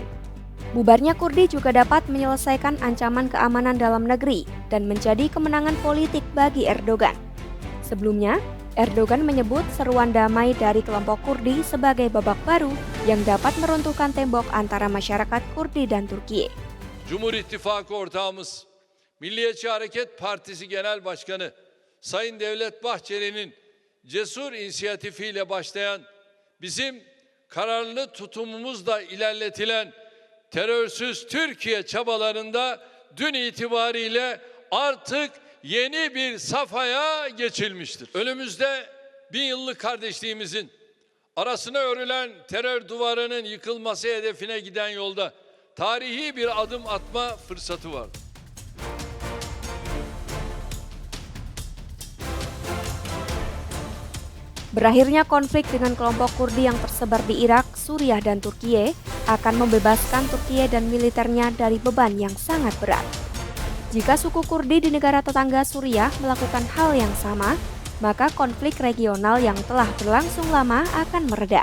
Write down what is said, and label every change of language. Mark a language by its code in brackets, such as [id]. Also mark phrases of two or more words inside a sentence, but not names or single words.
[id] Bubarnya Kurdi juga dapat menyelesaikan ancaman keamanan dalam negeri dan menjadi kemenangan politik bagi Erdogan. Sebelumnya, Erdogan menyebut seruan damai dari kelompok Kurdi sebagai babak baru yang dapat meruntuhkan tembok antara masyarakat Kurdi dan Turkiye. [tr] Cumhur İttifakı ortağımız, Milliyetçi Hareket Partisi Genel Başkanı Sayın Devlet Bahçeli'nin cesur inisiyatifiyle başlayan, bizim kararlı tutumumuzla ilerletilen terörsüz Türkiye çabalarında dün itibariyle artık yeni bir safhaya geçilmiştir. Önümüzde 1000 yıllık kardeşliğimizin arasına örülen terör duvarının yıkılması hedefine giden yolda tarihi bir adım atma fırsatı var. [id] Berakhirnya konflik dengan kelompok Kurdi yang tersebar di Irak, Suriah, dan Turkiye akan membebaskan Turkiye dan militernya dari beban yang sangat berat. Jika suku Kurdi di negara tetangga Suriah melakukan hal yang sama, maka konflik regional yang telah berlangsung lama akan mereda.